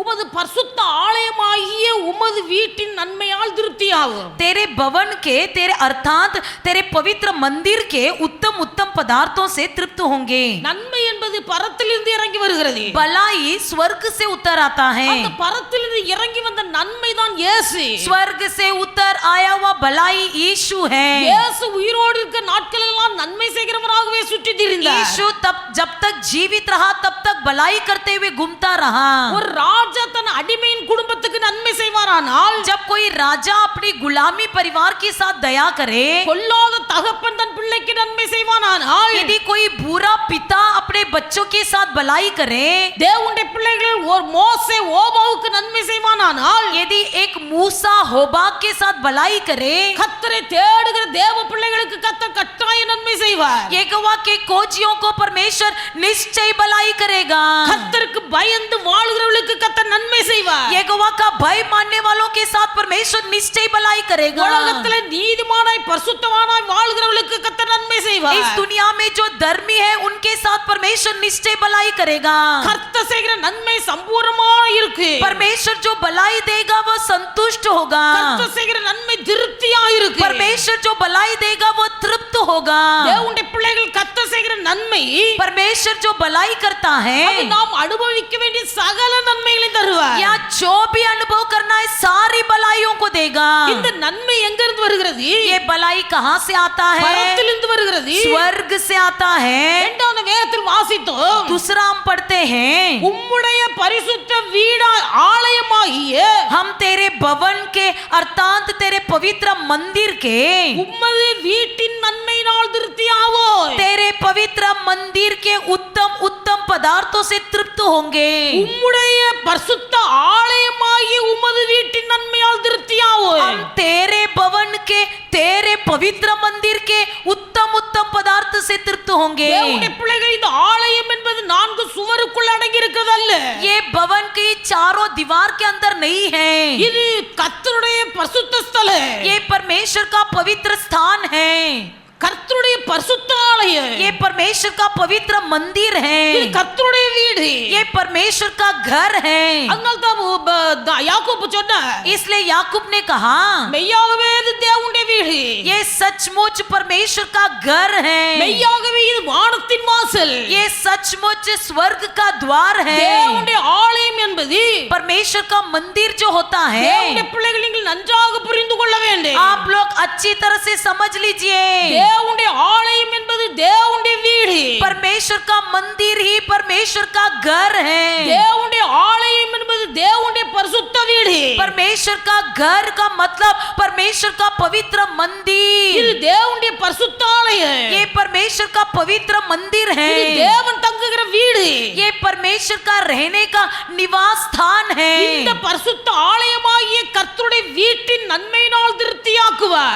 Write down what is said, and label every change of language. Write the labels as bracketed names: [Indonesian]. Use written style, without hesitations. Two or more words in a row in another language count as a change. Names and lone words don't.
[Tamil] பரிசுத்த ஆலயமாகிய உமது வீட்டின் நன்மையால் திருப்தியாகும். [Hindi] तेरे भवन के, तेरे अर्थात तेरे पवित्र मंदिर के उत्तम उत्तम पदार्थों से तृप्त होंगे. [Tamil] நன்மை என்பது பரத்திலிருந்து இறங்கி வருகிறது. [Hindi] भलाई स्वर्ग से उतर आता है. [Tamil] அந்த பரத்திலிருந்து இறங்கி வந்த நன்மை தான் இயேசு. [Hindi] स्वर्ग से उतर आया हुआ भलाई यीशु है. [Tamil] இயேசு உயிரோடு இருக்க நாட்கள் எல்லாம் நன்மை செய்கிறவராகவே சுற்றி திரிந்தார். [Hindi] यीशु तब जब तक जीवित रहा तब तक भलाई करते हुए घूमता रहा. [Tamil] ஒரு ராஜா தன் அடிமையின் குடும்பத்துக்கு நன்மை செய்வாரானால், [Hindi] जब कोई राजा अपनी गुलामी परिवार के साथ दया करे, [Tamil] கொல்லாத தகப்பன் தன் பிள்ளைக்கு நன்மை செய்வானானால், [Hindi] यदि कोई बुरा पिता अपने बच्चों के साथ भलाई करे, [Tamil] தேவனுடைய பிள்ளைகள் ஒரு மோசே ஓபாவுக்கு நன்மை செய்வானானால், [Hindi] यदि एक मूसा होबाग के साथ भलाई करे, [Tamil] கர்த்தரை தேடுகிற தேவ பிள்ளைகளுக்கு கர்த்தர் கட்டாய நன்மை செய்வார். [Hindi] यहोवा के खोजियों को परमेश्वर निश्चय भलाई करेगा. [Tamil] கர்த்தருக்கு பயந்து வாழுகிறவர்களுக்கு கர்த்தர் நன்மை செய்வார். [Hindi] यहोवा का भय मानने वालों के साथ परमेश्वर निश्चय भलाई करेगा. [Tamil] உலகத்திலே நீதிமானாய் பரிசுத்தவானாய் வாழ்கிறவர்களுக்கு கர்த்தர் நன்மை செய்வார். [Hindi] इस दुनिया में जो धर्मी है उनके साथ परमेश्वर निश्चय भलाई करेगा. [Tamil] கர்த்தர் செய்கிற நன்மை சம்பூர்ணமாய் இருக்கு. [Hindi] परमेश्वर जो भलाई देगा वो संतुष्ट होगा. [Tamil] கர்த்தர் செய்கிற நன்மை திருப்தியா இருக்கு. [Hindi] परमेश्वर जो भलाई देगा वो तृप्त होगा. [Tamil] தேவனுடைய பிள்ளைகள் கர்த்தர் செய்கிற நன்மை, [Hindi] परमेश्वर जो भलाई करता है [Tamil] அது நாம் அனுபவிக்க வேண்டிய சகல நன்மைகளை தருவார். [Hindi] या जो भी अनुभव करना है सारी भलाइयों को देगा. [Tamil] இந்த நன்மை எங்க இருந்து வருகிறது? [Hindi] ये भलाई कहाँ से आता है? [Tamil] பரத்திலிருந்து வருகிறது. [Hindi] स्वर्ग से आता है. [Tamil] இரண்டாவது வேதத்தில் வாசித்தோம், [Hindi] दूसरा हम पढ़ते हैं, [Tamil] உம்முடைய பரிசுத்த வீடா ஆலயமாகிய [Hindi] हम तेरे भवन के अर्थात तेरे पवित्र मंदिर के, [Tamil] உம்மது வீட்டின் நன்மையினால் திருப்தியாவோம். [Hindi] तेरे पवित्र मंदिर के उत्तम उत्तम पदार्थों से तृप्त होंगे. [Tamil] உம்முடைய பரிசுத்த ஆலயமாகிய உமது வீட்டின் நன்மையால் திருப்தியாவோம். [Hindi] हम तेरे भवन के, तेरे पवित्र मंदिर के उत्तम उत्तम पदार्थ से तृप्त होंगे. [Tamil] தேவனுடைய பிள்ளைகள், இந்த ஆலயம் என்பது 4 சுவருக்குள் அடங்கி இருக்கிறதல்ல. [Hindi] ये भवन की चारों दीवार के अंदर नहीं है. [Tamil] இது கர்த்தருடைய பரிசுத்த ஸ்தலம். [Hindi] ये परमेश्वर का पवित्र स्थान है. [Tamil] கர்த்தருடைய பரிசுத்த ஆலயம். [Hindi] ये परमेश्वर का पवित्र मंदिर [Tamil] இது [Hindi] है. [Tamil] கர்த்தருடைய வீடு. [Hindi] ये परमेश्वर का घर है. [Tamil] அதனால தான் யாக்கோபு சொன்னார், [Hindi] इसलिए याकूब ने कहा, [Tamil] மெய்யாகவே இது தேவனுடைய வீடு. [Hindi] ये सचमुच परमेश्वर का घर है. [Tamil] மெய்யாகவே இது வானத்தின் வாசல். [Hindi] ये सचमुच स्वर्ग का द्वार है. [Tamil] தேவனுடைய ஆலயம் என்பது [Hindi] परमेश्वर का मंदिर जो होता है, [Tamil] தேவனுடைய பிள்ளைகள் நீங்கள் நன்றாக புரிந்து கொள்ள வேண்டும். [Hindi] आप लोग अच्छी तरह से समझ लीजिए. [Tamil] தேவனுடைய ஆலயம் என்பது தேவனுடைய வீடு. [Hindi] परमेश्वर का मंदिर ही परमेश्वर का घर है. [Tamil] தேவனுடைய ஆலயம் என்பது தேவனுடைய பரிசுத்த வீடு. [Hindi] परमेश्वर का घर का मतलब परमेश्वर का पवित्र [Tamil] இது [Hindi] मंदिर. [Tamil] தேவனுடைய பரிசுத்த ஆலயம். [Hindi] ये परमेश्वर का पवित्र मंदिर [Tamil] இது [Hindi] है. [Tamil] தேவன் தங்குகிற வீடு. [Hindi] ये परमेश्वर का रहने का निवास स्थान है. [Tamil] இந்த பரிசுத்த ஆலயமாகிய கர்த்தருடைய வீட்டின் நன்மையினால் திருப்தியாக்குவார்.